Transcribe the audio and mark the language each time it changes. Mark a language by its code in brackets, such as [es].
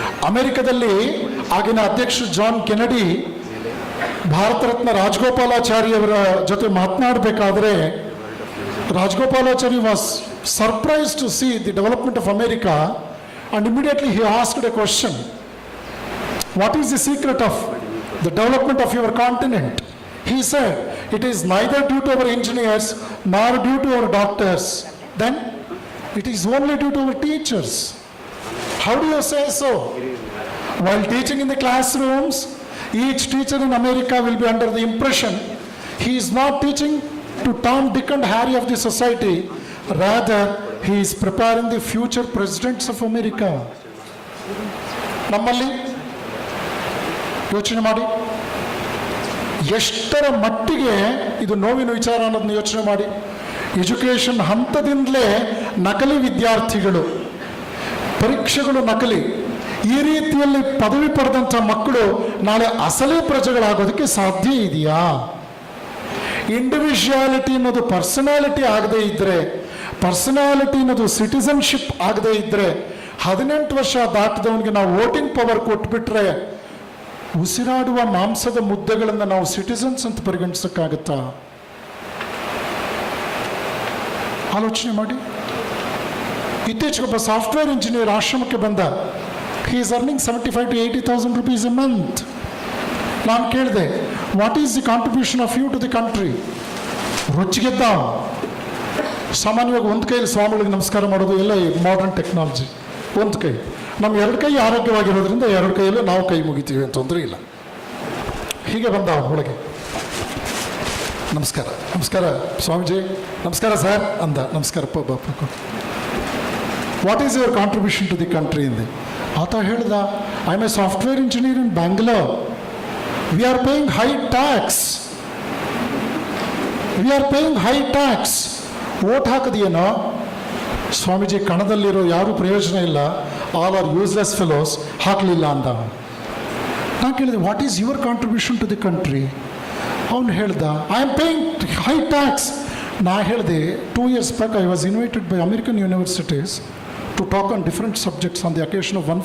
[kn] ಅಮೆರಿಕದಲ್ಲಿ ಆಗಿನ ಅಧ್ಯಕ್ಷ ಜಾನ್ ಕೆನಡಿ ಭಾರತ ರತ್ನ ರಾಜಗೋಪಾಲಾಚಾರಿಯವರ ಜೊತೆ ಮಾತನಾಡಬೇಕಾದ್ರೆ, [en] Rajagopalachari was surprise to see the development of America and immediately he asked a question, what is the secret of the development of your continent? He said, it is neither due to our engineers nor due to our doctors. Then it is only due to our teachers. How do you say so? While teaching in the classrooms, each teacher in America will be under the impression he is not teaching to Tom, Dick and Harry of the society. Rather, he is preparing the future presidents of America. [kn] ನಮ್ಮಲ್ಲಿ ಯೋಚನೆ ಮಾಡಿ, ಎಷ್ಟರ ಮಟ್ಟಿಗೆ ಇದು ನೋವಿನ ವಿಚಾರ ಅನ್ನೋದನ್ನ ಯೋಚನೆ ಮಾಡಿ. ಎಜುಕೇಷನ್ ಹಂತದಿಂದಲೇ ನಕಲಿ ವಿದ್ಯಾರ್ಥಿಗಳು, ಪರೀಕ್ಷೆಗಳು ನಕಲಿ, ಈ ರೀತಿಯಲ್ಲಿ ಪದವಿ ಪಡೆದಂಥ ಮಕ್ಕಳು ನಾಳೆ ಅಸಲಿ ಪ್ರಜೆಗಳಾಗೋದಕ್ಕೆ ಸಾಧ್ಯ ಇದೆಯಾ? ಇಂಡಿವಿಜುವಾಲಿಟಿ ಅನ್ನೋದು ಪರ್ಸನಾಲಿಟಿ ಆಗದೇ ಇದ್ದರೆ, ಪರ್ಸನಾಲಿಟಿ ಅನ್ನೋದು ಸಿಟಿಸನ್ಶಿಪ್ ಆಗದೇ ಇದ್ದರೆ, 18 ವರ್ಷ ದಾಟಿದವನಿಗೆ ನಾವು ವೋಟಿಂಗ್ ಪವರ್ ಕೊಟ್ಬಿಟ್ರೆ ಉಸಿರಾಡುವ ಮಾಂಸದ ಮುದ್ದೆಗಳನ್ನು ನಾವು ಸಿಟಿಸನ್ಸ್ ಅಂತ ಪರಿಗಣಿಸೋಕ್ಕಾಗತ್ತಾ? ಆಲೋಚನೆ ಮಾಡಿ. ಇತ್ತೀಚೆಗೆ ಒಬ್ಬ ಸಾಫ್ಟ್ವೇರ್ ಇಂಜಿನಿಯರ್ ಆಶ್ರಮಕ್ಕೆ ಬಂದ. [en] He is earning 75,000 to 80,000 rupees a month. [kn] ನಾನು ಕೇಳಿದೆ, [en] What is the contribution of you to the country? [kn] ರೊಚ್ಚಿಗೆದ್ದ. ಸಾಮಾನ್ಯವಾಗಿ ಒಂದು ಕೈಯಲ್ಲಿ ಸ್ವಾಮಿಗಳಿಗೆ ನಮಸ್ಕಾರ ಮಾಡೋದು ಎಲ್ಲ ಈ ಮಾಡರ್ನ್ ಟೆಕ್ನಾಲಜಿ. ಒಂದು ಕೈ, ನಮ್ಮ ಎರಡು ಕೈ ಆರೋಗ್ಯವಾಗಿರೋದ್ರಿಂದ ಎರಡು ಕೈಯಲ್ಲೂ ನಾವು ಕೈ ಮುಗಿತೀವಿ ಅಂತ ತೊಂದರೆ ಇಲ್ಲ. ಹೀಗೆ ಬಂದ ಒಳಗೆ, ನಮಸ್ಕಾರ ನಮಸ್ಕಾರ ಸ್ವಾಮೀಜಿ, ನಮಸ್ಕಾರ ಸರ್ ಅಂದ. ನಮಸ್ಕಾರಪ್ಪ Bapu. [en] what is your contribution to the country [kn] ಅಂದೆ. ಆತ ಹೇಳ್ದ, [en] I am a software engineer in Bangalore. We are paying high tax. We are paying high tax. [kn] Vote ಹಾಕದೇನೋ Swamiji, ಕಣದಲ್ಲಿರೋ ಯಾರೂ ಪ್ರಯೋಜನ ಇಲ್ಲ, [en] all are useless fellows, [kn] ಹಾಕಲಿಲ್ಲ ಅಂದ. ನಾನು ಕೇಳಿದೆ, [en] What is your contribution to the country? [kn] ಅವನು ಹೇಳ್ದ, [en] I am paying high tax. [kn] ನಾ ಹೇಳಿದೆ, [en] 2 years back I was invited by American universities to talk on different subjects on the occasion of 150